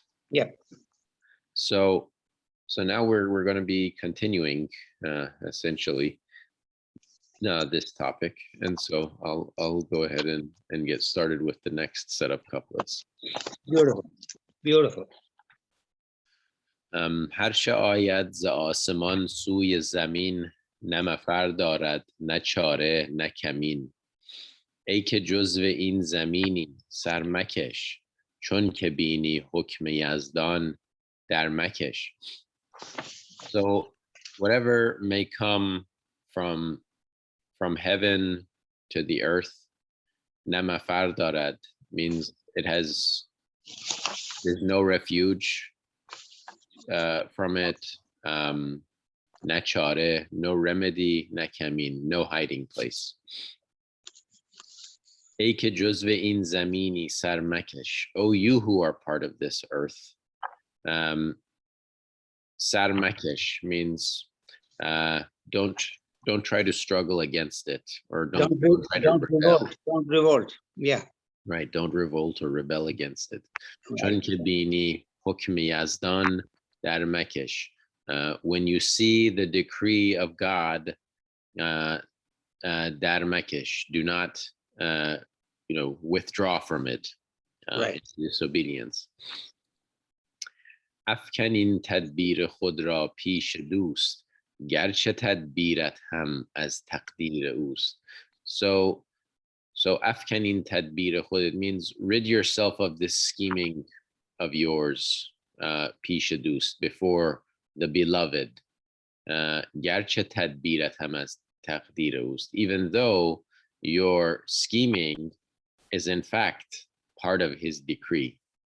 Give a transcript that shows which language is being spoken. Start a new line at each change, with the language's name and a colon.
English: Yeah. So now we're going to be continuing essentially this topic, and so I'll go ahead and get started with the next set of couplets. Beautiful.
Persian: هر چه آید ز آسمان سوی زمین، نه مفر دارد نه چاره نه کمین. ای که جزو این زمینی سر مکش، چون که بینی حکم یزدان در مکش.
English: So whatever may come from heaven to the earth,
Persian: نه مفر دارد
English: means there's no refuge from it,
Persian: نه چاره,
English: no remedy,
Persian: نه کمین,
English: no hiding place.
Persian: ای که جزو این زمینی سر مکش,
English: oh you who are part of this earth, Sarmakesh means don't try to struggle against it, or don't try to don't rebel. revolt. Don't revolt. Yeah. Right, don't revolt or rebel against it. Right.
Persian: Chun ke bini hukm yazdan dar makesh.
English: When you see the decree of God,
Persian: dar makesh,
English: do not withdraw from it. Right. It's disobedience.
Persian: افکنین تدبیر خود را پیش دوست گرچه تدبیرت هم از تقدیر اوست.
English: So
Persian: افکنین تدبیر خود,
English: it means rid yourself of this scheming of yours,
Persian: پیش دوست,
English: before the beloved.
Persian: گرچه تدبیرت هم از تقدیر اوست,
English: even though your scheming is in fact part of his decree.